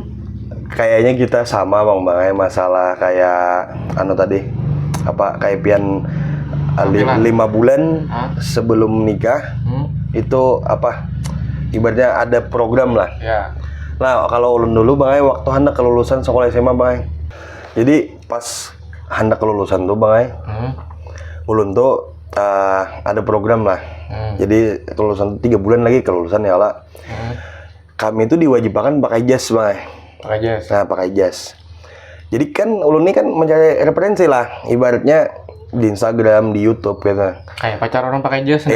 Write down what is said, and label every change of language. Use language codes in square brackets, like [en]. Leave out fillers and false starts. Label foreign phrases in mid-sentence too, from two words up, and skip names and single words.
[id] kayaknya kita sama bang masalah kayak tadi apa kayak pian 5 bulan sebelum nikah itu apa ibaratnya ada program lah. Ya. Nah kalau ulun dulu bang waktu hendak kelulusan sekolah SMA bang, jadi pas hendak kelulusan tuh bang ulun tuh ada program lah. Jadi kelulusan 3 bulan lagi kelulusan ya lah. Kami itu diwajibkan pakai jas bang. Pakai jas. Nah pakai jas. Jadi kan ulun ini kan mencari referensi lah, ibaratnya di Instagram, di YouTube gitu. Kayak pacar orang pakai jas.